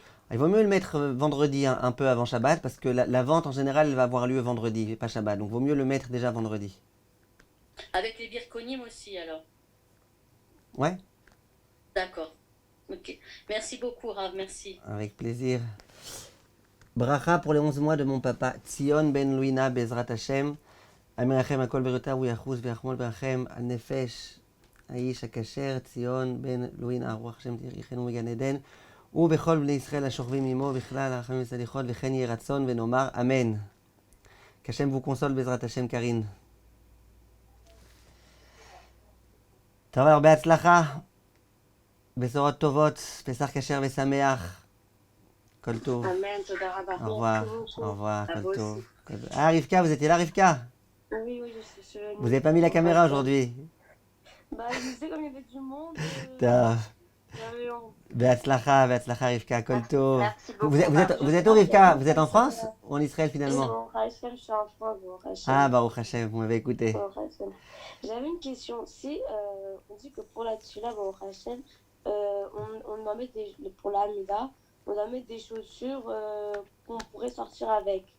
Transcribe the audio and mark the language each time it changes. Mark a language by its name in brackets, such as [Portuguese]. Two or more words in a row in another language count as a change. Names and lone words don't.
[French] Il vaut mieux le mettre vendredi un peu avant Shabbat parce que la vente en général elle va avoir lieu vendredi, pas Shabbat. Donc vaut mieux le mettre déjà vendredi. avec les birkonim aussi alors. Ouais, D'accord. Ok. Merci beaucoup, Rav, merci. avec plaisir. Bracha pour les 11 mois de mon papa, Tzion ben Louina [Hebrew] בעזרת השם. המרחם על כל בריאותיו הוא יחוס ויחמול ברחם על נפש האיש הכשר ציון בן לואין הרוח השם יחנו מגן עדן ובכל בני ישראל השוכבים עמו בכלל הרחמים וסליחות וכן יהי רצון ונאמר אמן. [French] qu'Hashem vous console [Hebrew] בעזרת השם קרין. טוב, הרבה הצלחה, בשורות טובות, פסח כשר ושמח, כל טוב. Amen, תודה רבה. [French] Au revoir, au revoir, À [Hebrew] כל [French] vous [Hebrew] טוב. [French] aussi. Ah Rivka, vous étiez là Rivka? Oui, oui, je suis sur le Vous n'avez pas mis la caméra aujourd'hui? Bah, je sais, comme il y avait du monde, [Hebrew] טוב. [French] j'avais honte. [Hebrew] בהצלחה, בהצלחה רבקה, הכל טוב. [French] Merci beaucoup. vous êtes où Rivka? Vous êtes en France ou en Israël finalement? Bon, Rachel, je suis en France, bon, Rachel. [Hebrew] Ah, ברוך השם, [French] vous m'avez écouté. Bon, Rachel. J'avais une question. Si on dit que pour la tchila, bon, Rachel, on doit mettre pour la Hamida, on doit mettre des chaussures qu'on pourrait sortir avec.